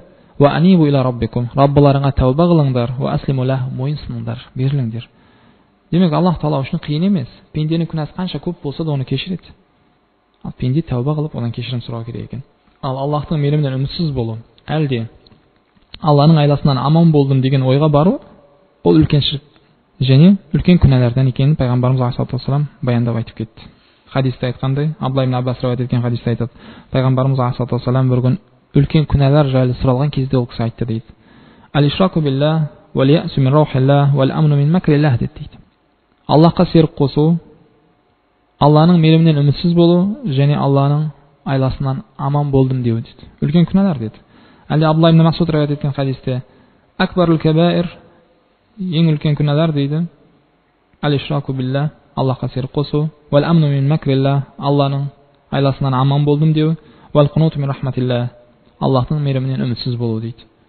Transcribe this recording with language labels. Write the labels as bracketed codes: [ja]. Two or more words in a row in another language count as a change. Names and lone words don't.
[ar] وأنيبوا إلى ربكم, [kk] Раббыларыңа тәуба қылыңдар, [ar] وأسلموا له, [kk] мойынсыныңдар, беріліңдер. Демек Аллах Таала үшін қиын емес. Пенденің күнәсі қанша көп болса да оны кешіреді. Ал пенде тәуба қылып, одан кешірім сұрау керек екен. Ал Аллахтың мейірімінен үмітсіз болу, әлде Алланың айласынан аман болдым деген ойға бару, ол үлкен ширк және үлкен күнәлардан екенін пайғамбарымыз [ar] عليه الصلاة والسلام [kk] баяндап айтып кетті. Хадисте айтқандай, Абдулла ибн Аббас риуаят еткен хадисте айтады, пайғамбарымыз [ar] عليه الصلاة والسلام [kk] бір күн үлкен күнәлар жайлы сұралған кезде ол кісі айтты дейді: [ar] "الإشراك بالله واليأس من روح الله والأمن من مكر الله" дейді. [kk] Аллахқа серік қосу, Алланың мейірімінен үмітсіз болу және Алланың айласынан аман болдым деу дейді. Үлкен күнәлар дейді. Әлде Абдулла ибн Масуд риуаят еткен хадисте: [ar] "أكبر الكبائر", [kk] ең үлкен күнәлар дейді, [ar] "الإشراك بالله", [kk] Аллахқа серік қосу, [ar] "والأمن من مكر الله", [kk] Алланың айласынан аман болдым деу, [ar] "والقنوط من رحمة الله", [kk] Аллахтың мейірімінен үмітсіз болу дейді.